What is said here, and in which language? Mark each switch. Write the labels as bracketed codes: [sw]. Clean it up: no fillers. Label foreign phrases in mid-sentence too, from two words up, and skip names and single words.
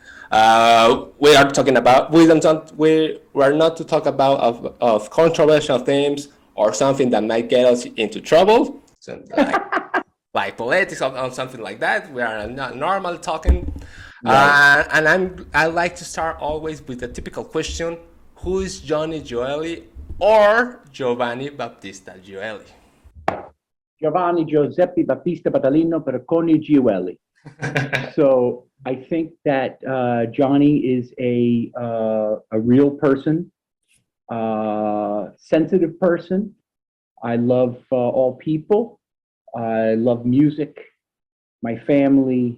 [en] We are talking about we are not to talk about of controversial themes or something that might get us into trouble, so like politics or something like that. We are not normal talking, Right. and I like to start always with the typical question: who is Johnny Gioeli or Giovanni Battista Gioeli? Giovanni Giuseppe Battista Battaglino Perconi Gioeli. So I think that Johnny is a real person, sensitive person. I love all people. I love music, my family.